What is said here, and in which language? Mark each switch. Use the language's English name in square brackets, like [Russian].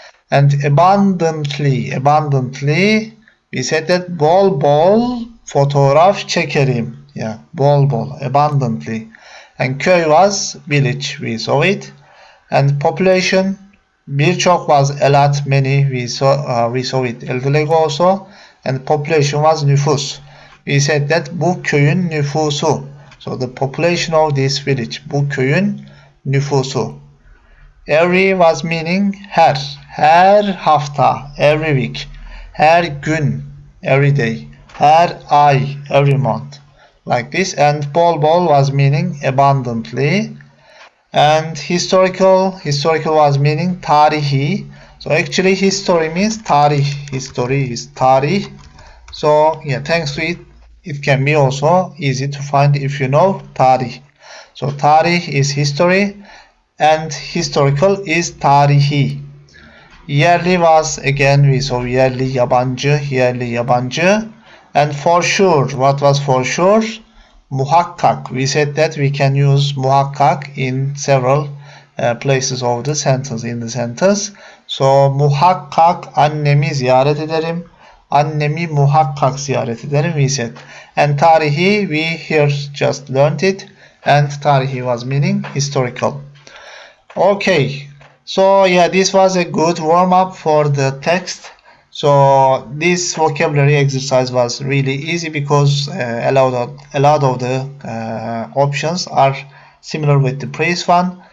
[English] And abundantly, we said that [Turkish] bol bol fotoğraf çekerim. [English] Yeah, [Turkish] bol bol, [English] abundantly. And köy was village, we saw it. And population, birçok was a lot, many, we saw it a little ago also. And population was nüfus. We said that [Turkish] bu köyün nüfusu. [English] So the population of this village, [Turkish] bu köyün nüfusu. [English] Every was meaning [Turkish] her hafta, [English] every week, [Turkish] her gün, [English] every day, [Turkish] her ay, [English] every month, like this. And [Turkish] bol bol [English] was meaning abundantly. And historical was meaning tarihi. So actually history means tarih. History is tarih. So yeah, thanks to it, it can be also easy to find if you know tarih. So tarih is history, and historical is tarihi. Yerli was, again we saw [Turkish] yerli, yabancı. [English] And for sure, what was for sure? Muhakkak. We said that we can use muhakkak in several places of the sentence, in the sentence. [Turkish] So muhakkak annemi ziyaret ederim. Annemi muhakkak ziyaret ederim, [English] we said. And tarihi, we here just learned it. And tarihi was meaning historical. Okay, so yeah, this was a good warm-up for the text. So this vocabulary exercise was really easy because a lot of the options are similar with the previous one.